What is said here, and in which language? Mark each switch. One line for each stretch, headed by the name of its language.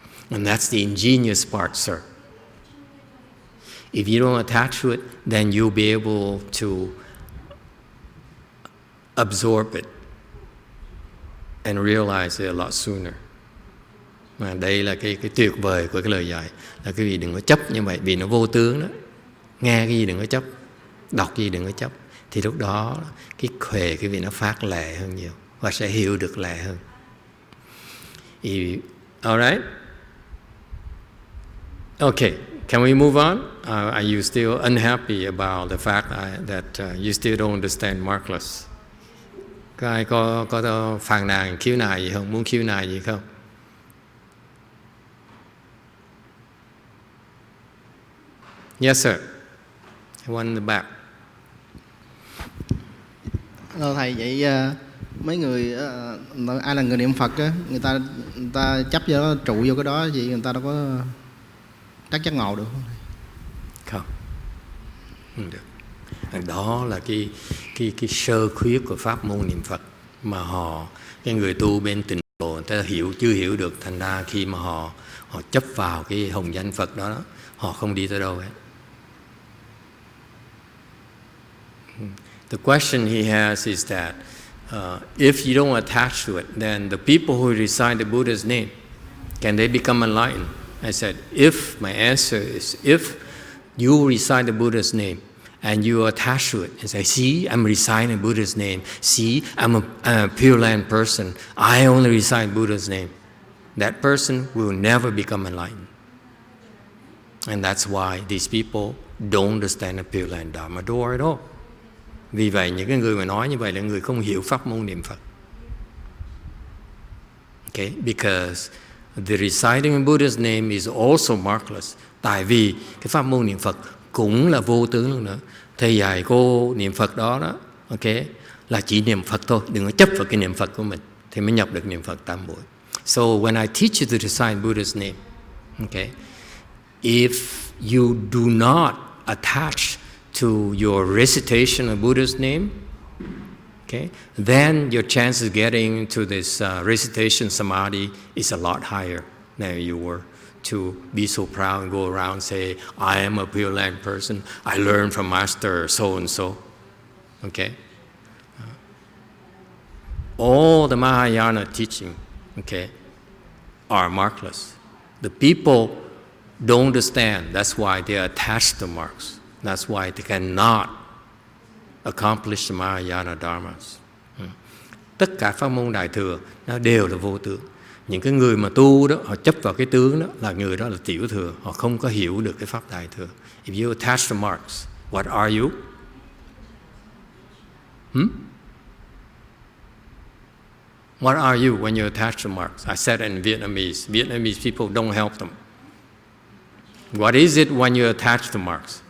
English: And that's the ingenious part, sir. If you don't attach to it, then you'll be able to absorb it and realize it a lot sooner.
Vietnamese: Mà đây là cái tuyệt vời của cái lời dạy, là quý vị đừng có chấp như vậy, vì nó vô tướng đó. Nghe cái gì đừng có chấp, đọc cái gì đừng có chấp, thì lúc đó cái huệ quý vị nó phát lệ hơn nhiều và sẽ hiểu được lệ hơn.
English: Alright? Okay, can we move on? Are you still unhappy about the fact that you still don't understand markless?
Vietnamese: Có ai có phàn nàn, khiếu nại gì không? Muốn khiếu nại gì không?
English: Yes, sir. One in the back.
Vietnamese: Thầy vậy mấy người ai là người niệm Phật á, người ta chấp vô đó, trụ vô cái đó, vậy người ta đâu có chắc chắn ngộ được không? Không được. Đó là cái sơ khuyết của pháp môn niệm Phật mà cái người tu bên Tịnh độ người ta chưa hiểu được, thành ra khi mà họ chấp vào cái hồng danh Phật đó, họ không đi tới đâu hết.
English: The question he has is that if you don't attach to it, then the people who recite the Buddha's name, can they become enlightened? I said, my answer is if you recite the Buddha's name and you attach to it and say, see, I'm reciting Buddha's name. See, I'm a Pure Land person. I only recite Buddha's name. That person will never become enlightened. And that's why these people don't understand the Pure Land Dharma door at all.
Vietnamese: Vì vậy, những cái người mà nói như vậy là người không hiểu pháp môn niệm Phật.
English: Okay? Because the reciting Buddha's name is also markless.
Vietnamese: Tại vì cái pháp môn niệm Phật cũng là vô tướng luôn nữa. Thầy dạy cô niệm Phật đó, okay, là chỉ niệm Phật thôi, đừng có chấp vào cái niệm Phật của mình, thì mới nhập được niệm Phật tam muội.
English: So when I teach you to recite Buddha's name, okay, if you do not attach to your recitation of Buddha's name, okay, then your chance of getting into this recitation samadhi is a lot higher than you were to be so proud and go around and say, I am a Pure Land person, I learned from Master so-and-so. Okay? All the Mahayana teaching, okay, are markless. The people don't understand. That's why they are attached to marks. That's why they cannot accomplish the Mahayana Dharmas.
Vietnamese: Tất cả pháp môn Đại Thừa nó đều là vô tướng. Những cái người mà tu đó, họ chấp vào cái tướng đó, là người đó là tiểu thừa. Họ không có hiểu được cái pháp Đại Thừa.
English: If you attach the marks, what are you? What are you when you attach the marks? I said in Vietnamese. Vietnamese people don't help them. What is it when you attach the marks?